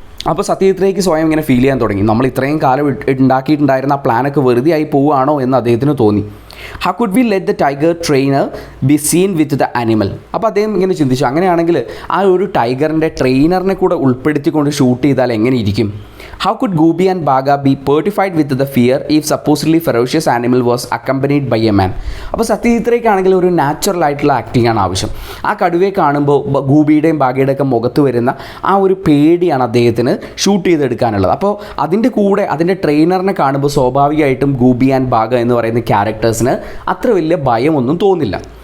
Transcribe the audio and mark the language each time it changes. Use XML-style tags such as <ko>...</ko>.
<ml>അപ്പോൾ സത്യജിത്തേക്ക് സ്വയം ഇങ്ങനെ ഫീൽ ചെയ്യാൻ തുടങ്ങി. നമ്മൾ ഇത്രയും കാലം ഉണ്ടാക്കിയിട്ടുണ്ടായിരുന്ന ആ പ്ലാനൊക്കെ വെറുതെ ആയി പോവുകയാണോ എന്ന് അദ്ദേഹത്തിന് തോന്നി.</ml> <en>How could we let the tiger trainer be seen with the animal.</en> <ml>അപ്പോൾ അദ്ദേഹം ഇങ്ങനെ ചിന്തിച്ചു, അങ്ങനെയാണെങ്കിൽ ആ ഒരു ടൈഗറിൻ്റെ ട്രെയിനറിനെ കൂടെ ഉൾപ്പെടുത്തിക്കൊണ്ട് ഷൂട്ട് ചെയ്താൽ എങ്ങനെ ഇരിക്കും?</ml> <en>How could Gooby and Baga be petrified with the fear if supposedly ferocious animal was accompanied by a man?</en> <ml>അപ്പോൾ സത്യജിത്തേക്കാണെങ്കിൽ ഒരു നാച്ചുറൽ ആയിട്ടുള്ള ആക്ടിംഗ് ആണ് ആവശ്യം. ആ കടുവയെ കാണുമ്പോൾ ഗൂബിയുടെയും ബാഗയുടെയും ഒക്കെ മുഖത്ത് വരുന്ന ആ ഒരു പേടിയാണ് അദ്ദേഹത്തിന് ഷൂട്ട് ചെയ്തെടുക്കാനുള്ളത്. അപ്പോൾ അതിൻ്റെ കൂടെ അതിൻ്റെ ട്രെയിനറിനെ കാണുമ്പോൾ സ്വാഭാവികമായിട്ടും ഗൂബി ആൻഡ് ബാഗ എന്ന് പറയുന്ന ക്യാരക്ടേഴ്സിന് അത്ര വലിയ ഭയമൊന്നും തോന്നില്ല.</ml>